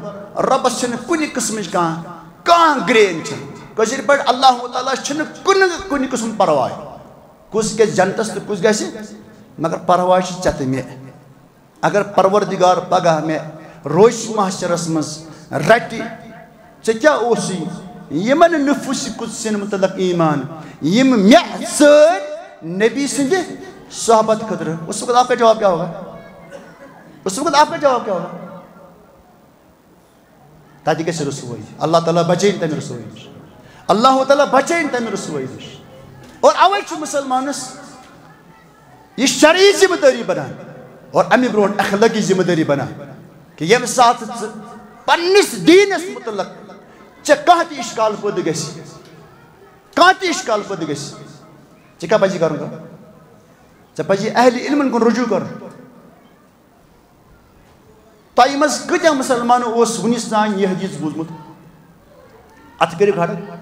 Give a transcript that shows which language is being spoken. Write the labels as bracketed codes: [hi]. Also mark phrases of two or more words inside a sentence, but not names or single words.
[ks] رۄبس چھنہٕ کُنہِ قٕسمٕچ کانٛہہ گرٛین چھنہٕ کٲشِر پٲٹھۍ اللہ تعالیٰ چھنہٕ کُنہِ قٕسمُک پرواے کُس گژھِ جنتس تہٕ کُس گژھِ مگر پرواے چھِ ژےٚ تہٕ مےٚ اگر پروردگار پگاہ مےٚ روزِ محشرس منٛز رٹہِ ژےٚ کیٛاہ اوسُے یِمن نفوٗسِ قُدسِین متعلق ایمان یِم مےٚ ژٲرۍ نبی سٕنٛدِ صحبت خٲطرٕ [ur] اس وقت آپ کا جواب کیا ہوگا اس وقت آپ کا جواب کیا ہوگا تاکہ کیسے رسوائی اللہ تعالیٰ بچائیں تمہیں رسوائی نش اللہ تعالیٰ بچائیں تمہیں رسوائی نش [ks] اور اوے چھُ مسلمانس یہ شرعی ذمہ داری بنان اور امی برونٛٹھ اخلاقی ذمہ داری بنان کہ ییٚمہِ ساتہٕ ژٕ پننس دیٖنس متعلق ژےٚ کانٛہہ تہِ اِشکال پٲدٕ گژھِ کانٛہہ تہِ اِشکال پٲدٕ گژھِ ژےٚ کیٛاہ پزی کرُن ژےٚ پزی اہلِ علمن کُن رجوع کرُن تۄہہِ منٛز کۭتیاہ مسلمانو اوس وُنِس تانۍ یہِ حدیٖث بوٗزمُت اتھ کٔرِو کھڑا